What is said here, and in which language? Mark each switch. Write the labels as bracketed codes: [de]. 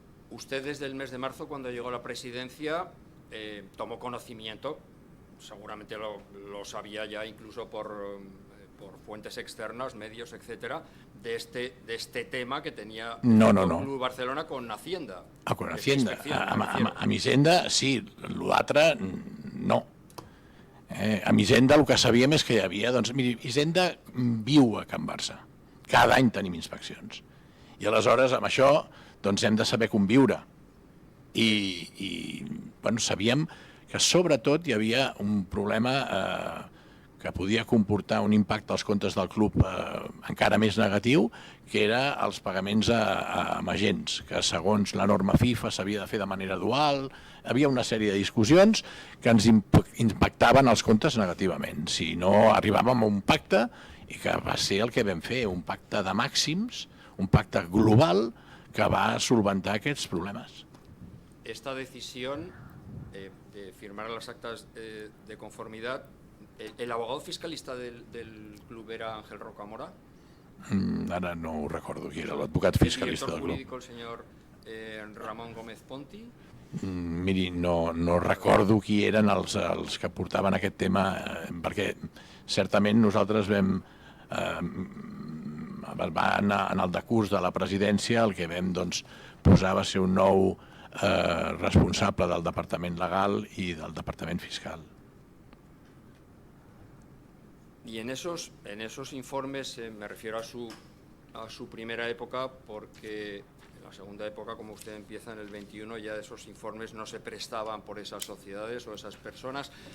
[es] Usted desde el mes de marzo, cuando llegó a la presidencia, tomó conocimiento, seguramente lo sabía ya incluso por fuentes externas, medios, etcétera, de este tema que tenía el Club Barcelona con Hacienda. Con Hacienda. [ca] Amb Hisenda, sí, l'altre no. Amb Hisenda el que sabíem és que hi havia... Doncs miri, Hisenda viu a Can Barça. Cada any tenim inspeccions. I aleshores amb això doncs hem de saber conviure. I sabíem que sobretot hi havia un problema que podia comportar un impacte als comptes del club encara més negatiu, que era els pagaments a agents, que segons la norma FIFA s'havia de fer de manera dual. Hi havia una sèrie de discussions que ens impactaven els comptes negativament. Si no arribàvem a un pacte, i que va ser el que vam fer, un pacte de màxims, un pacte global, que va solventar aquests problemes. [es] Esta decisión de firmar las actas de conformidad, ¿el abogado fiscalista del club era Ángel Rocamora? [ca] Ara no ho recordo qui era l'advocat fiscalista del [es] ¿El [ca] club. [es] jurídico el señor Ramón Gómez Ponti? [ca] Miri, no recordo qui eren els que portaven aquest tema, perquè certament nosaltres vam en el decurs de la presidència el que vam posar va ser un nou responsable del departament legal i del departament fiscal. [es] Y en esos informes, me refiero a su primera época, porque en la segunda época, como usted empieza en el 21, ya esos informes no se prestaban por esas sociedades o esas personas.